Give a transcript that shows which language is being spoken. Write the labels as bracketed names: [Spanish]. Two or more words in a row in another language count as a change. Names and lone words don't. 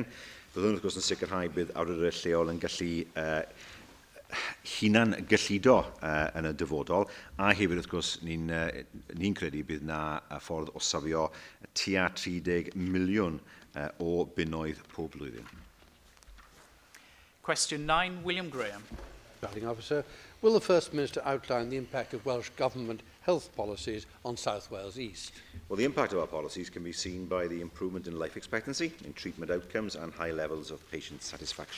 [Welsh] Bydd hwn, wrth gwrs, yn sicrhau bydd awdurdodau lleol yn gallu hunan gyllido yn y dyfodol, a hefyd, wrth gwrs, ni'n credu bydd na ffordd o safio tua 30 miliwn o bunnoedd pob blwyddyn. [English] Question 9, William Graham. Presiding Officer, will the First Minister outline the impact of Welsh Government health policies on South Wales East? Well, the impact of our policies can be seen by the improvement in life expectancy, in treatment outcomes and high levels of patient satisfaction.